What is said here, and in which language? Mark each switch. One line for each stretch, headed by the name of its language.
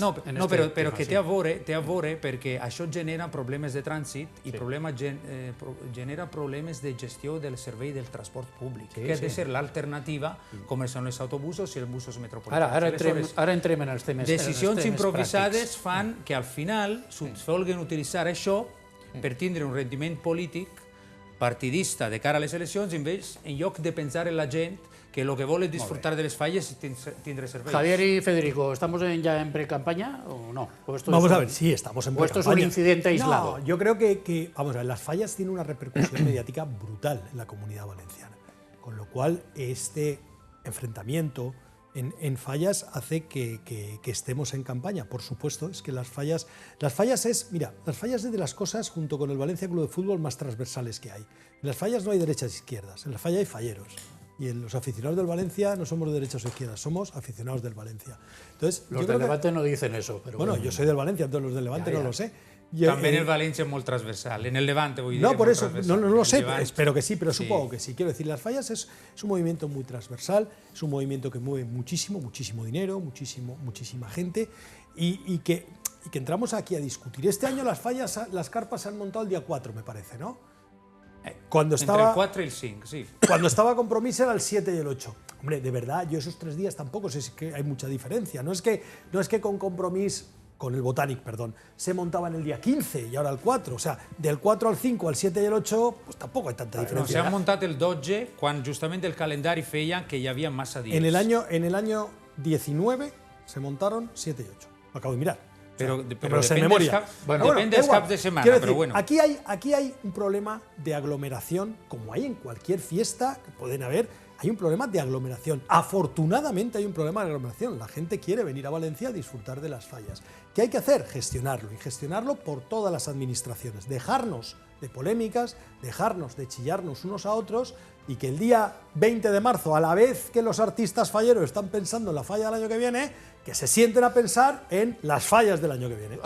Catalan: No, però que té a veure perquè això genera problemes de trànsit i genera problemes de gestió del servei del transport públic, que ha de ser l'alternativa, com són els autobusos i els busos metropolitans. Ara entrem en els temes Decisions pràctics. improvisades fan que al final vulguin utilitzar això per tindre un rendiment polític partidista de cara a les eleccions en lloc de pensar en la gent que el que vol és disfrutar de les falles i tindre serveis.
Spanish: Javier y Federico, ¿estamos ya en pre-campaña o no? Vamos a ver, sí, estamos en pre-campaña. ¿O esto es un incidente aislado? No, yo creo que, vamos a ver, las fallas tienen una repercusión mediática brutal en la Comunidad Valenciana, con lo cual este enfrentamiento en fallas hace que estemos en campaña. Por supuesto, es que las fallas es de las cosas, junto con el Valencia Club de Fútbol, más transversales que hay. En las fallas no hay derechas e izquierdas, en las fallas hay falleros. Y en los aficionados del Valencia no somos de derechas o izquierdas, somos aficionados del Valencia. Entonces, los del Levante no dicen eso. Pero bueno, yo soy del Valencia, entonces los del Levante no lo sé.
Catalan: També en el València és molt transversal, en el Levante vull dir.
Spanish: No, por eso, no lo sé, espero que sí, pero supongo que sí. Quiero decir, las fallas es un movimiento muy transversal, es un movimiento que mueve muchísimo dinero, muchísima gente y que entramos aquí a discutir. Este año las carpas se han montado el día 4, me parece, ¿no? Entre el 4 y el 5, sí. Cuando estaba Compromís era el 7 y el 8. Hombre, de verdad, yo esos 3 días tampoco sé si que hay mucha diferencia. No es que con Compromís, con el Botanic, perdón, se montaba en el día 15 y ahora el 4. O sea, del 4 al 5, al 7 y el 8, pues tampoco hay tanta diferencia.
Catalan: No, s'ha muntat el 12 quan justament el calendari feia que hi havia massa dies.
Spanish: En el año 19 se montaron 7 y 8. Lo acabo de mirar. Pero en memoria.
Catalan: Depende dels caps de semana,
Spanish: decir, pero bueno. Aquí hay un problema de aglomeración, como hay en cualquier fiesta que pueden haber, hay un problema de aglomeración. Afortunadamente hay un problema de aglomeración. La gente quiere venir a Valencia a disfrutar de las fallas. ¿Qué hay que hacer? Gestionarlo, y gestionarlo por todas las administraciones. Dejarnos de polémicas, dejarnos de chillarnos unos a otros, y que el día 20 de marzo, a la vez que los artistas falleros están pensando en la falla del año que viene, que se sienten a pensar en las fallas del año que viene.